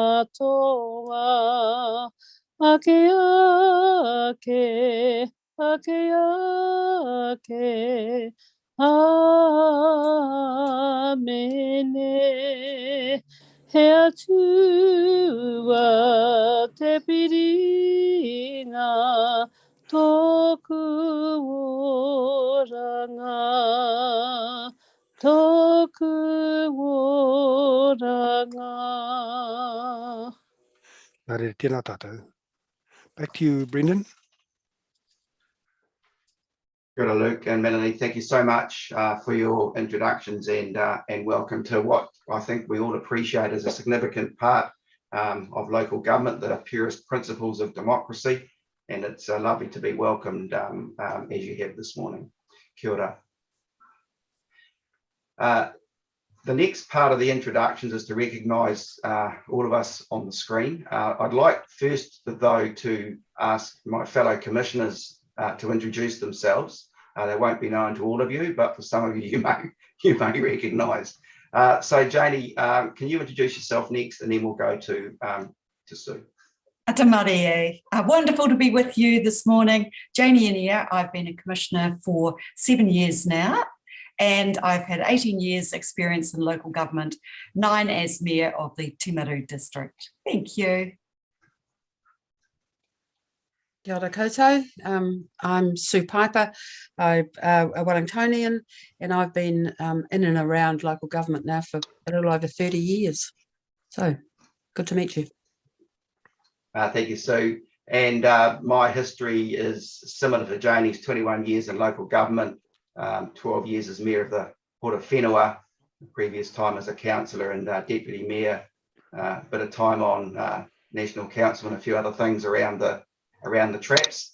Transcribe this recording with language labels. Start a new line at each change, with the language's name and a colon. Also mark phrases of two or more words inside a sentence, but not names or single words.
Māori: katoa ake Amene, he atua te piringa, tōku oranga. Nā reira tēnā tātou.
English: Back to you, Brendan.
Māori: Kia ora,
English: Luke and Melanie, thank you so much for your introductions and welcome to what I think we all appreciate as a significant part of local government, the purest principles of democracy, and it's lovely to be welcomed as you have this morning.
Māori: Kia ora.
English: The next part of the introductions is to recognise all of us on the screen. I'd like first, though, to ask my fellow commissioners to introduce themselves. They won't be known to all of you, but for some of you, you may recognise So Janie, can you introduce yourself next, and then we'll go to Sue.
Māori: Ata Marie,
English: wonderful to be with you this morning. Janie Inia, I've been a commissioner for 7 years now, and I've had 18 years experience in local government, 9 as mayor of the Timaru district. Thank you.
Māori: Kia ora koutou.
English: I'm Sue Piper. I'm a Wellingtonian, and I've been in and around local government now for a little over 30 years. So good to meet you. Thank you, Sue. And my history is similar to Janie's, 21 years in local government, 12 years as mayor of the Port of Whenua, previous time as a councillor and deputy mayor, a bit of time on National Council and a few other things around the traps.